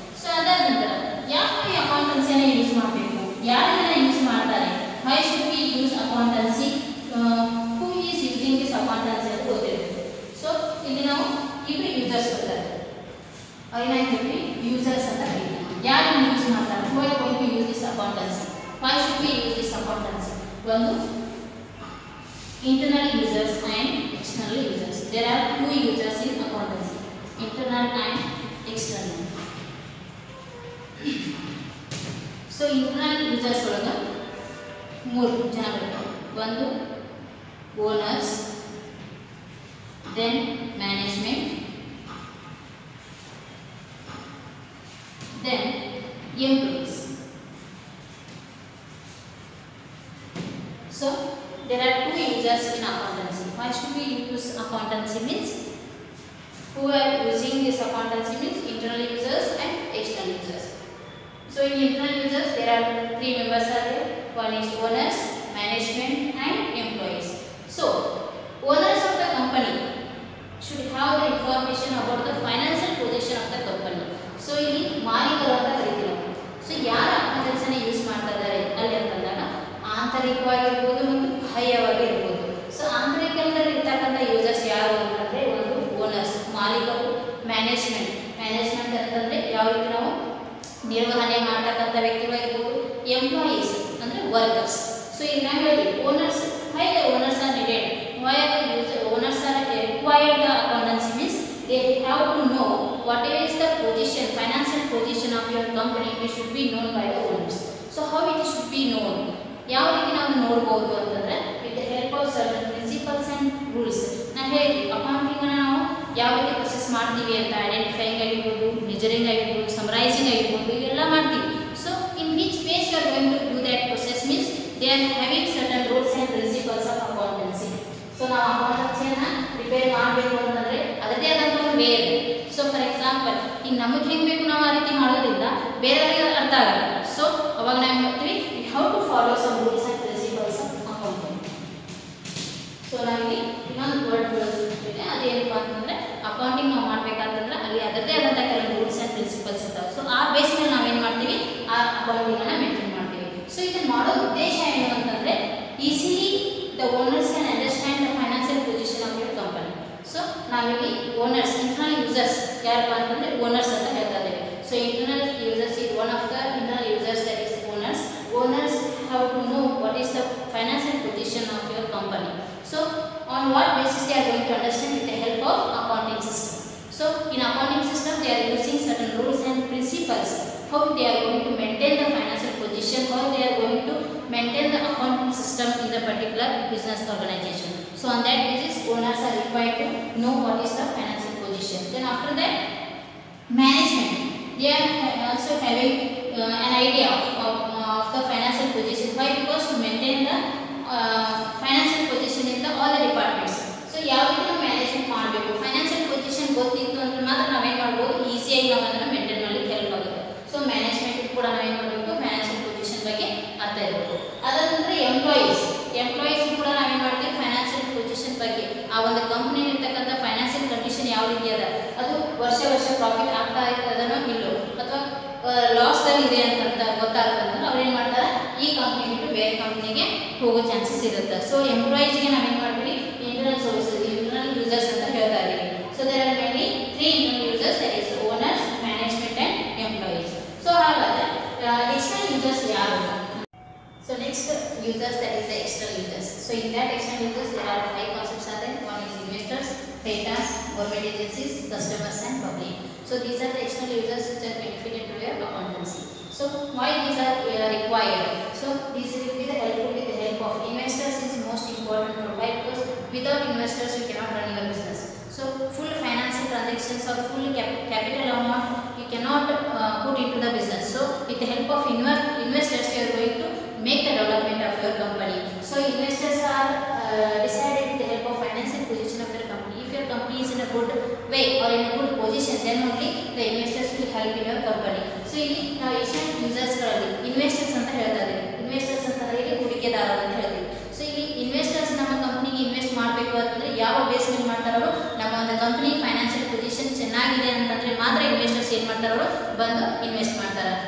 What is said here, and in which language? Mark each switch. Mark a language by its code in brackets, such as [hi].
[kn] So ಅದಾದ ನಂತರ ಯಾವ ಈ ಅಕೌಂಟೆನ್ಸಿಯನ್ನು ಯೂಸ್ ಮಾಡಬೇಕು, ಯಾರೆಲ್ಲ ಯೂಸ್ ಮಾಡ್ತಾರೆ, [en] why should we use accountancy, who is using this accountancy [kn] ಅಂತ ಗೊತ್ತಿರಬೇಕು. ಸೊ ಇಲ್ಲಿ ನಾವು ಇಬ್ಬರು ಯೂಸರ್ಸ್ ಬರ್ತಾರೆ, ಏನಾಗ್ತೀವಿ ಯೂಸರ್ಸ್ ಅಂತ ಕರಿತೀವಿ. ಯಾರು ಯೂಸ್ ಮಾಡ್ತಾರೆ, [en] Who are going to use this accountancy, why should we use this accountancy. [kn] ಒಂದು [en] internal users and external users. There are two users in accountancy, internal and external. So internal users [kn] ಒಳಗ ಮೂರು ಜನಗಳು, ಒಂದು owners, [en] then management, then employees. So there are two users in accountancy. Why should we use accountancy means, who are using this accountancy means internal users and external users. So in internal users there are three members are there. One is owners, management and employees. So owners of the company should have the information about the financial position of the company. [kn] So ಇಲ್ಲಿ ಮಾಲೀಕರು ಅಂತ ಕರೀತೀವಿ. So ಯಾರು ಅಕೌಂಟೆನ್ಸಿನ use ಮಾಡ್ತಾ ಇದ್ದಾರೆ ಅಲ್ಲಿ ಅಂತಂದಾಗ ಆಂತರಿಕವಾಗಿರ್ಬೋದು ಮತ್ತು ಬಾಹ್ಯವಾಗಿರ್ಬೋದು. ಸೊ ಆಂತರಿಕದಲ್ಲಿ ಇರ್ತಕ್ಕಂಥ ಯೂಸರ್ಸ್ ಯಾರು ಅಂತಂದರೆ ಒಂದು ಓನರ್ಸ್ ಮಾಲೀಕರು, ಮ್ಯಾನೇಜ್ಮೆಂಟ್ ಅಂತಂದರೆ ಯಾವ ರೀತಿ ನಾವು ನಿರ್ವಹಣೆ ಮಾಡ್ತಕ್ಕಂಥ ವ್ಯಕ್ತಿಗಳಿರ್ಬೋದು, ಎಂಪ್ಲಾಯೀಸ್ ಅಂದರೆ ವರ್ಕರ್ಸ್. [en] so [kn] ಈಗ ನಾವು ಹೇಳಿ [en] Owners, why the owners are needed, why are the user owners R required the accountancy means they they have to know whatever is the position, financial position of your company, it should be known by the owners. So how it should be known? [kn] ಯಾವ ರೀತಿ ನಾವು ನೋಡಬಹುದು ಅಂತಂದ್ರೆ [en] With the help of certain principles and rules. [kn] ನಾನು ಹೇಳಿ accounting ಅನ್ನು ನಾವು ಯಾವ ರೀತಿ ಪ್ರೊಸೆಸ್ ಮಾಡ್ತೀವಿ ಅಂತ ಐಡೆಂಟಿಫೈಯಿಂಗ್ ಆಗಿರ್ಬೋದು, ಮೆಜರಿಂಗ್ ಆಗಿರ್ಬೋದು, ಸಮರೈಸಿಂಗ್ ಆಗಿರ್ಬೋದು, ಇವೆಲ್ಲ ಮಾಡ್ತೀವಿ. [en] So in which ways you are going to do that process means they are having certain rules and principles of accountancy. [kn] So ನಾವು ಅಕೌಂಟೆನ್ಸಿಯನ್ನು ಪ್ರಿಪೇರ್ ಮಾಡಬೇಕು ಅಂತಂದರೆ ಅದರದೇ ಆದಂಥ ಒಂದು ವೇ ಇದೆ. ಸೊ ಫಾರ್ ಎಕ್ಸಾಂಪಲ್ ಈಗ ನಮಗೆ ಹೆಂಗೆ ಬೇಕು ನಾವು ಆ ರೀತಿ ಮಾಡೋದ್ರಿಂದ ಬೇರೆಯವರಿಗೆ ಅರ್ಥ ಆಗಲ್ಲ. [en] so [kn] ಅವಾಗ ನಾವು ಹೇಳ್ತೀವಿ [en] How to follow some rules and principles of accounting. [kn] So ನಾವಿಲ್ಲಿ ಇನ್ನೊಂದು ವರ್ಡ್ ಬಳಸ್ತಿದ್ದೇವೆ, ಅದೇನಪ್ಪ ಅಂತಂದರೆ ಅಕೌಂಟಿಂಗ್ ನಾವು ಮಾಡಬೇಕಂತಂದ್ರೆ ಅಲ್ಲಿ ಅದರದೇ ಆದಂಥ ಕೆಲವು ರೂಲ್ಸ್ ಆ್ಯಂಡ್ ಪ್ರಿನ್ಸಿಪಲ್ಸ್ ಇರ್ತಾವೆ. ಸೊ ಆ ಬೇಸ್ ಮೇಲೆ ನಾವೇನು ಮಾಡ್ತೀವಿ, ಆ ಅಕೌಂಟಿಂಗನ್ನು ಮೇಂಟೈನ್ ಮಾಡ್ತೀವಿ. [en] so [kn] ಇದನ್ನು ಮಾಡೋ ಉದ್ದೇಶ ಏನು ಅಂತಂದರೆ [en] Easily the owners can understand the financial position of your company. [kn] So ನಾವಿಲ್ಲಿ ಓನರ್ಸ್, ಇಂಟರ್ನಲ್ ಯೂಸರ್ಸ್ ಯಾರಪ್ಪ ಅಂತಂದರೆ ಓನರ್ಸ್ ಅಂತ ಹೇಳ್ತಾ ಇದ್ದೇವೆ. [en] So internal users is one of the internal users, that is owners. Owners have to know what is the financial position of your company. So on what basis they are going to understand with the help of accounting system. So in accounting system they are using certain rules and principles how they are going to maintain the financial position, how they are going to maintain the accounting system in the particular business organization. So on that basis owners are required to know what is the financial position. Then after that management, they are also having an idea of the financial position. Why? Because to maintain the financial position in the all the departments. [kn] So ಯಾವ ರೀತಿ ನಾವು management ಮಾಡಬೇಕು, financial position ಗೊತ್ತಿತ್ತು ಅಂದ್ರೆ ಮಾತ್ರ ನಾವೇನು ಮಾಡ್ಬೋದು, ಈಸಿಯಾಗಿ ನಾವು ಅದನ್ನು ಮೇಂಟೈನ್ ಮಾಡಲಿಕ್ಕೆ ಹೆಲ್ಪ್ ಆಗುತ್ತೆ. ಸೊ ಮ್ಯಾನೇಜ್ಮೆಂಟ್ ಕೂಡ ನಾವೇನು ಮಾಡಬೇಕು, ಫೈನಾನ್ಷಿಯಲ್ ಪೊಸಿಷನ್ ಬಗ್ಗೆ ಅರ್ಥ ಇರಬೇಕು. ಅದಂದ್ರೆ ಎಂಪ್ಲಾಯೀಸ್ ಕೂಡ ನಾವೇನು ಮಾಡ್ತೀವಿ, ಫೈನಾನ್ಷಿಯಲ್ ಪೊಸಿಷನ್ ಬಗ್ಗೆ ಆ ಒಂದು ಕಂಪ್ನಿ ಇರ್ತಕ್ಕಂಥ ಫೈನಾನ್ಷಿಯಲ್ ಕಂಡೀಷನ್ ಯಾವ ರೀತಿ ಅದ, ಅದು ವರ್ಷ ಪ್ರಾಫಿಟ್ ಆಗ್ತಾ ಇರ್ತದನೋ ಇಲ್ಲೋ ಅಥವಾ ಲಾಸ್ದಲ್ಲಿ ಇದೆ ಅಂತ ಗೊತ್ತಾಗ್ತಂದ್ರೆ ಅವ್ರು ಏನು ಮಾಡ್ತಾರೆ, ಈ ಕಂಪ್ನಿ ಬಿಟ್ಟು ಬೇರೆ ಕಂಪ್ನಿಗೆ ಹೋಗೋ ಚಾನ್ಸಸ್ ಇರುತ್ತೆ. ಸೊ ಎಂಪ್ಲಾಯೀಸ್ಗೆ ನಾವೇನು ಮಾಡ್ತೀವಿ, ಇಂಟರ್ನಲ್ ಸರ್ವಿಸಸ್, ಇಂಟರ್ನಲ್ ಯೂಸರ್ಸ್ ಅಂತ ಹೇಳ್ತಾ ಇದ್ದೀವಿ. [en] So there are mainly 3 internal users, that is owners, management and employees. [kn] So ಹಾಗಾದರೆ ಎಕ್ಸ್ಟರ್ನಲ್ ಯೂಸರ್ಸ್ ಯಾರು? [en] So next users, that is the external users. So in that external users there are 5 concepts are there. One is investors, creditors, government agencies, customers and public. So these are the external users which are benefited to your accountancy. So why these are required? So these will be the helpful with the help of investors is most important to why, because without investors you cannot run your business. So full financial transactions or full capital amount you cannot put into the business. So with the help of investors you are going to make the development of your company. So investors are decided with the help of financial position of your company. If your company is in a good way or in a good position, then only the investors will help in your company. [kn] So ಇಲ್ಲಿ ನಾವು external ಯೂಸರ್ಸ್ಗಳಲ್ಲಿ investors ಅಂತ ಹೇಳ್ತಾ ಇದ್ದೀವಿ. Investors ಅಂತಂದರೆ ಇಲ್ಲಿ ಹೂಡಿಕೆದಾರರು ಅಂತ ಹೇಳ್ತೀವಿ. ಸೊ ಇಲ್ಲಿ ಇನ್ವೆಸ್ಟರ್ಸ್ ನಮ್ಮ ಕಂಪ್ನಿಗೆ ಇನ್ವೆಸ್ಟ್ ಮಾಡಬೇಕು ಅಂತಂದರೆ ಯಾವ ಬೇಸ್ ಮೇಲೆ ಮಾಡ್ತಾರೋ, ನಮ್ಮ ಒಂದು ಕಂಪ್ನಿ ಫೈನಾನ್ಷಿಯಲ್ ಪೊಸಿಷನ್ ಚೆನ್ನಾಗಿದೆ ಅಂತಂದರೆ ಮಾತ್ರ ಇನ್ವೆಸ್ಟರ್ಸ್ ಏನು ಮಾಡ್ತಾರೋ ಬಂದು ಇನ್ವೆಸ್ಟ್ ಮಾಡ್ತಾರೆ.